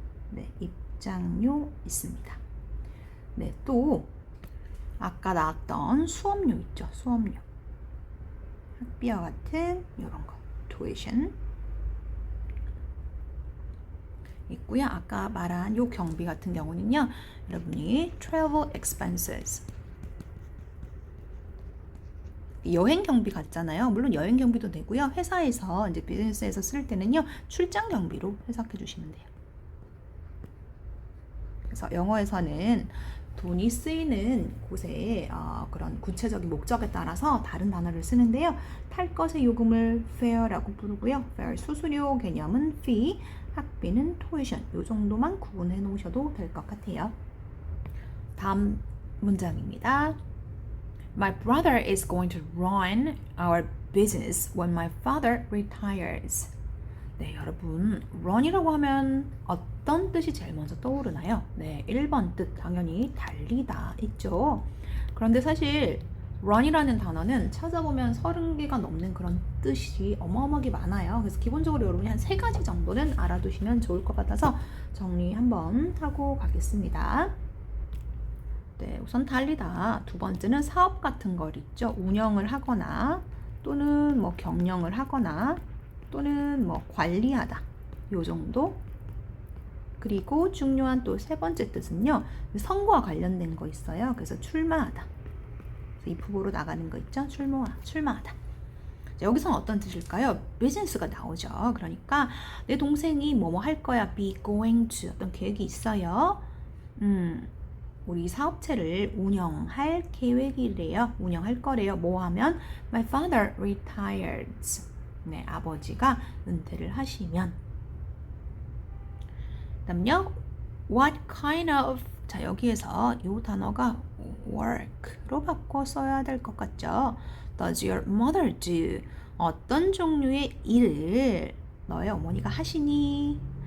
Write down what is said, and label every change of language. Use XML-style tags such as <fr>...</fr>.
<ko>네, 입장료 있습니다. 네, 또 아까 나왔던 수업료 있죠. 수업료. 학비와 같은 이런 거. tuition. 있고요. 아까 말한 요 경비 같은 경우는요. 여러분이 travel expenses. 여행 경비 같잖아요. 물론 여행 경비도 되고요. 회사에서 이제 비즈니스에서 쓸 때는요. 출장 경비로 해석해 주시면 돼요. 그래서 영어에서는 돈이 쓰이는 곳에 그런 구체적인 목적에 따라서 다른 단어를 쓰는데요. 탈 것의 요금을 fare라고 부르고요. fare 수수료 개념은 fee, 학비는 tuition. 이 정도만 구분해 놓으셔도 될 것 같아요. 다음 문장입니다.</ko> <en>My brother is going to run our business when my father retires.</en> <ko>네, 여러분, run이라고 하면 어떤 뜻이 제일 먼저 떠오르나요? 네, 1번 뜻 당연히 달리다 있죠. 그런데 사실 run이라는 단어는 찾아보면 30개가 넘는 그런 뜻이 어마어마하게 많아요. 그래서 기본적으로 여러분이 한 3가지 정도는 알아두시면 좋을 것 같아서 정리 한번 하고 가겠습니다. 네, 우선 달리다. 두 번째는 사업 같은 걸 있죠. 운영을 하거나 또는 뭐 경영을 하거나 또는 뭐 관리하다. 요 정도. 그리고 중요한 또 세 번째 뜻은요. 선거와 관련된 거 있어요. 그래서 출마하다. 입후보로 나가는 거 있죠? 출마하다. 자, 여기서는 어떤 뜻일까요? 비즈니스가 나오죠. 그러니까 내 동생이 뭐뭐 할 거야. be going to 어떤 계획이 있어요. 우리 사업체를 운영할 계획이래요. 운영할 거래요. 뭐 하면</ko> <en>my father retires.</en> <ko>네, 아버지가 은퇴를 하시면. 그다음요.</ko> <en>what kind of</en> <ko>자, 여기에서 이 단어가 work로 바꿔 써야 될 것 같죠?</ko> <en>Does your mother do?</en> <ko>어떤 종류의 일을 너의 어머니가 하시니?</ko>